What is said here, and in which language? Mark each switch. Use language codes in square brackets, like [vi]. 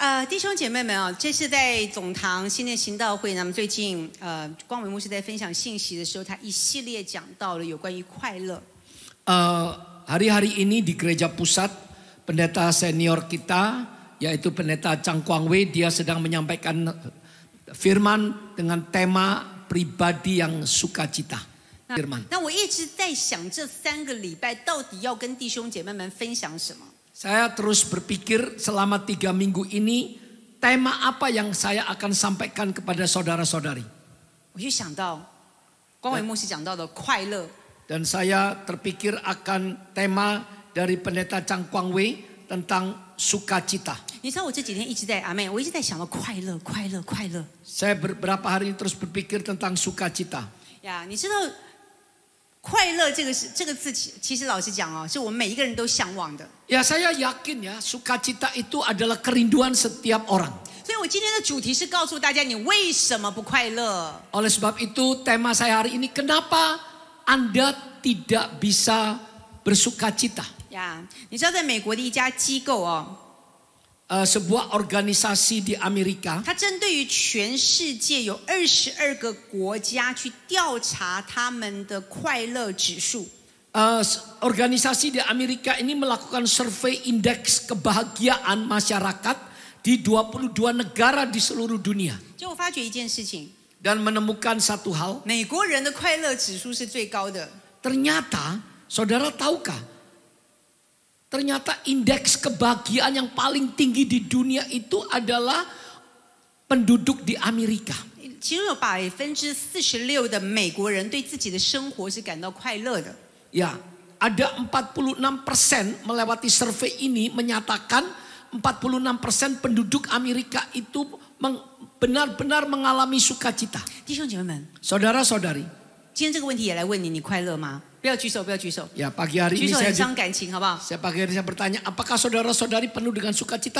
[zh] 弟兄姐妹们啊，这是在总堂新的行道会，那么最近光伟牧师在分享信息的时候，他一系列讲到了有关于快乐。 [id] Hari-hari ini di gereja pusat, pendeta senior kita yaitu pendeta Chang Kwang Wei, dia sedang menyampaikan firman dengan tema pribadi yang sukacita. Firman. [zh] 那我一直在想，这3个礼拜到底要跟弟兄姐妹们分享什么？ [id] Saya terus berpikir selama 3 minggu ini tema apa yang saya akan sampaikan kepada saudara-saudari. [zh] 我就想到光伟牧师讲到的快乐。 [id] Dan saya terpikir akan tema dari pendeta Chang Kwang Wei tentang sukacita. [zh] 你知道我这几天一直在阿妹，我一直在想到快乐，快乐，快乐。 [id] Saya beberapa hari ini terus berpikir tentang sukacita. [zh] 呀，你知道快乐这个字，其实老实讲哦，是我们每一个人都向往的。 [id] Ya saya yakin ya sukacita itu adalah kerinduan setiap orang. [zh] 所以我今天的主题是告诉大家，你为什么不快乐？ [id] Oleh sebab itu tema saya hari ini, kenapa Anda tidak bisa bersukacita? [zh] 呀，你知道在美国的一家机构哦。 [id] sebuah organisasi di Amerika. [zh] 它针对于全世界有22个国家去调查他们的快乐指数。 [id] organisasi di Amerika ini melakukan survei indeks kebahagiaan masyarakat di 22 negara di seluruh dunia. [zh] 就我发觉一件事情， [id] Dan menemukan satu hal. [zh] 美国人的快乐指数是最高的。 [id] Ternyata, saudara tahukah? Ternyata indeks kebahagiaan yang paling tinggi di dunia itu adalah penduduk di Amerika. [zh] 其中有46%的美国人对自己的生活是感到快乐的。 [id] Ya, ada 46% melewati survei ini menyatakan 46% penduduk Amerika itu benar-benar mengalami sukacita. [zh] 弟兄姐妹们， [id] Saudara-saudari, [zh] 今天这个问题也来问你，你快乐吗？不要举手，不要举手。 [id] ya pagi hari [zh] 举 [id] ini [zh] 手 [id] saya [zh] 很伤感情，好不好？ [id] pagi hari saya bertanya, apakah saudara-saudari penuh dengan sukacita?